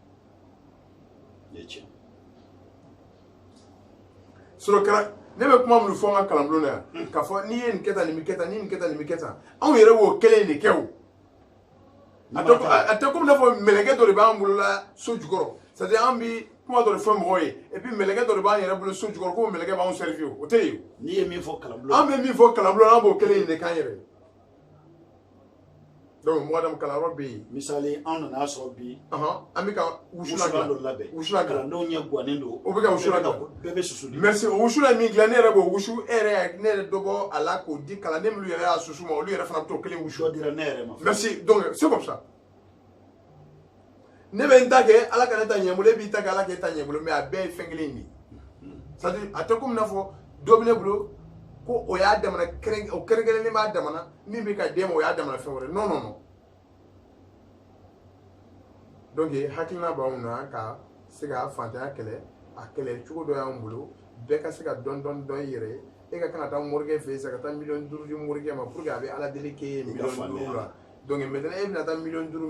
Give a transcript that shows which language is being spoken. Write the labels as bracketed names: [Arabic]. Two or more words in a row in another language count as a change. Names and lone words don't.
[Bambara] sɔrɔ kɛra ne bɛ kuma minnu fɔ an ka kalanbulon na yan k'a fɔ n'i ye nin kɛ tan nin bɛ kɛ tan ni nin kɛ tan nin bɛ kɛ tan anw yɛrɛ b'o kelen de kɛ o a tɛ komi n'a fɔ mɛlɛkɛ dɔ de b'an bolo la so jukɔrɔ [French] c'est à dire [Bambara] an bɛ kuma dɔ de fɔ mɔgɔw ye [French] et puis [Bambara] mɛlɛkɛ dɔ de b'an yɛrɛ bolo so jukɔrɔ ko mɛlɛkɛ b'anw servi o tɛ yen o n'i ye min fɔ kalanbulon an bɛ min fɔ kalanbulon an b'o kelen de k'an yɛrɛ ye donc mɔgɔ dama kalanyɔrɔ bɛ yen misali an nana sɔrɔ bi an bɛ ka wusula dɔ labɛn wusula kalandenw ɲɛ gannen don o bɛ ka wusula bɛɛ bɛ susu merci o wusula min dilan ne yɛrɛ b'o wusu e yɛrɛ ne yɛrɛ dɔ bɔ a la k'o di kalanden minnu yɛrɛ y'a susu ma olu yɛrɛ fana bɛ t'o kelen wusu dɔ dira ne yɛrɛ ma [French] merci donc c'est comme ça [Bambara] ne bɛ n ta kɛ ala ka ne ta ɲɛ bolo e b'i ta kɛ ala k'e ta ɲɛ bolo mais a bɛɛ ye fɛn kelen de ye [French] c'est à dire [Bambara] a tɛ komi n'a fɔ dɔ bɛ ne bolo ko o y'a damana o kɛrɛnkɛrɛnnen b'a damana min bɛ ka d'e ma o y'a damana fɛn wɛrɛ [French] non non non donc [Bambara] hakilina b'anw na ka se ka fantanya kɛlɛ a kɛlɛ cogo dɔ y'anw bolo bɛɛ ka se ka dɔn i yɛrɛ ye e ka kan ka taa morikɛ fɛ yen sisan ka taa miliyɔn 5 di morikɛ ma [French] pour que [Bambara] a bɛ ala deli k'e ye miliyɔn 5 la [French] donc maintenant [Bambara] e bɛna taa miliyɔn 5 min